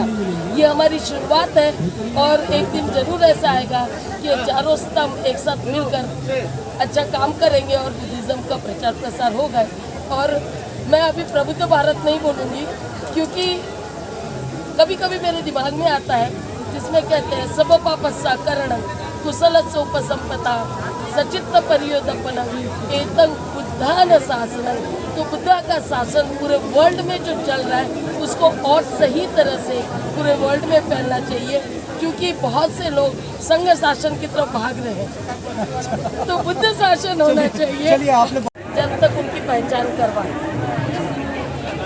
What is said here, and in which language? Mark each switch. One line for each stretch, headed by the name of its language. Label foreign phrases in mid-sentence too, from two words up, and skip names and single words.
Hindi: ये हमारी शुरुआत है और एक दिन जरूर ऐसा आएगा कि चारों स्तंभ एक साथ मिलकर अच्छा काम करेंगे और बुद्धिज़्म का प्रचार प्रसार होगा। और मैं अभी प्रबुद्ध भारत नहीं बोलूँगी क्योंकि कभी कभी मेरे दिमाग में आता है जिसमें कहते हैं
Pali: सब पापस्सा करण कुशल उपसंपदा सचित्त परियोदपन एतं बुद्धान शासन।
Hindi: तो बुद्धा का शासन पूरे वर्ल्ड में जो चल रहा है उसको और सही तरह से पूरे वर्ल्ड में फैलना चाहिए, क्योंकि बहुत से लोग संघ शासन की तरफ भाग रहे हैं। तो बुद्ध शासन होना चाहिए जब तक उनकी पहचान करवाए।